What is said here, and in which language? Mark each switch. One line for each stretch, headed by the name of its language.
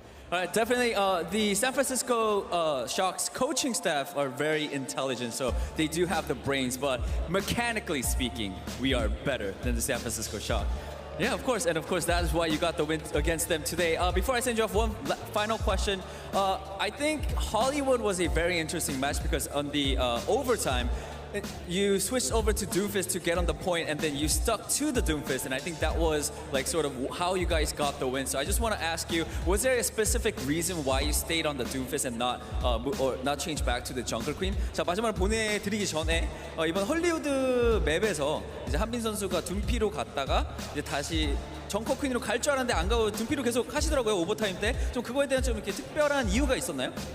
English: All right, definitely. The San Francisco Shock's coaching staff are very intelligent, so they do have the brains. But mechanically speaking, we are better than the San Francisco Shock. Yeah, of course, and of course that is why you got the win against them today. Before I send you off, one final question. I think Hollywood was a very interesting match because on the overtime, you switched over to Doomfist to get on the point, and then you stuck to the Doomfist, and I think that was like sort of how you guys got the win. So I just want to ask you, was there a specific reason why you stayed on the Doomfist and not change back to the Jungle Queen?
Korean: 자, 마지막으로 보내드리기 전에 이번 헐리우드 맵에서 이제 한빈 선수가 둠피로 갔다가 이제 다시 정커 퀸으로 갈 줄 알았는데 안 가고 둠피로 계속 하시더라고요, 오버타임 때. 좀 그거에 대한 좀 이렇게 특별한 이유가 있었나요?